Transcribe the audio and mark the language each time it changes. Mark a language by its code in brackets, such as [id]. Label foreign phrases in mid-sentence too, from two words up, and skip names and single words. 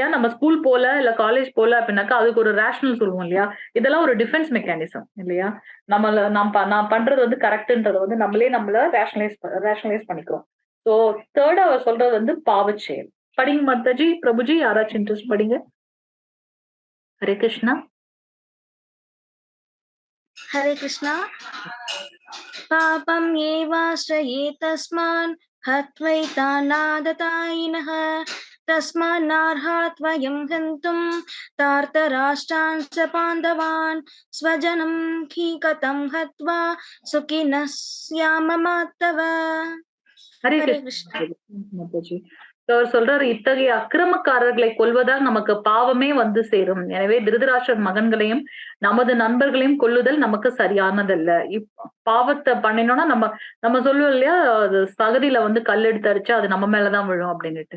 [ta] நம்ம ஸ்கூல் போல, இல்ல காலேஜ் போல அப்படின்னாக்கா, அதுக்கு ஒரு ரேஷனல் சொல்லுவோம் இல்லையா? இதெல்லாம் ஒரு [en] defense mechanism [ta] இல்லையா? நான் பண்றது வந்து கரெக்ட்ன்றத வந்து நம்மள ரேஷனலைஸ் பண்ணிக்கிறோம். சோ 3 அவர் சொல்றது வந்து பாவச் செயல். படிங்க மாதாஜி, பிரபுஜி யாராச்சும் இன்ட்ரெஸ்ட் படிங்க. ஹரே கிருஷ்ணா. हरे कृष्णा. [sa] पापं येवाश्रये तस्मान् हत्वैतानादतायिनः तस्मान्नार्हात्वयं हन्तुं तार्तराष्ट्रान् च पाण्डवान् स्वजनं हि कथं हत्वा सुखिनः स्याम माधव. [ta] ஹரே ஹரே கிருஷ்ணா கிருஷ்ணா. மாதாஜி. அவர் சொல்றாரு, இத்தகைய அக்கிரமக்காரர்களை கொல்வதால் நமக்கு பாவமே வந்து சேரும். எனவே திருதராஷ்டிரர் மகன்களையும் நமது நண்பர்களையும் கொல்லுதல் நமக்கு சரியானதல்ல. பாவத்தை பண்ணினோம்னா நம்ம நம்ம சொல்லுவோம் இல்லையா, அது சகதியில வந்து கல் எடுத்து அடிச்சா அது நம்ம மேலதான் விழும் அப்படின்னுட்டு.